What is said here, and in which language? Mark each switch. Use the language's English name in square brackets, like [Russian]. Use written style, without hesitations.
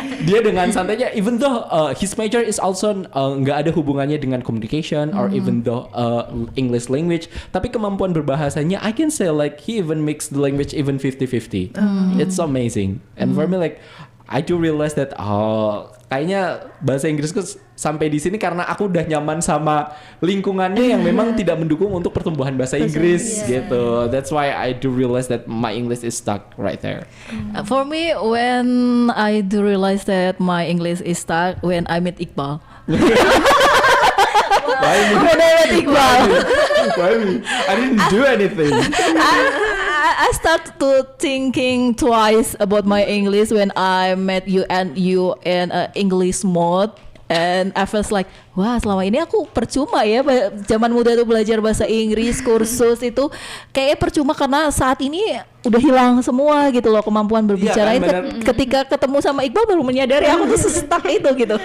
[Indonesian] Dia dengan santainya, [English] even though his major is also [Indonesian] nggak ada hubungannya dengan [English] communication or even though English language, [Indonesian] tapi kemampuan berbahasanya, [English] I can say he even mix the language even 50-50. It's amazing. And for me I do realize that [Indonesian] kayaknya bahasa Inggrisku sampai di sini karena aku udah nyaman sama lingkungannya yang memang tidak mendukung untuk pertumbuhan bahasa Inggris gitu. [English] That's why I do realize that my English is stuck right there. For me, when I do realize that my English is stuck, when I meet Iqbal. When I met Iqbal. Why me? I didn't do anything. I start to thinking twice about my English when I met you and you in English mode. And I felt [Indonesian] wah selama ini aku percuma ya zaman muda tuh belajar bahasa Inggris, kursus itu kayaknya percuma karena saat ini udah hilang semua gitu loh kemampuan berbicara. Ketika ketemu sama Iqbal baru menyadari aku tuh stuck itu gitu.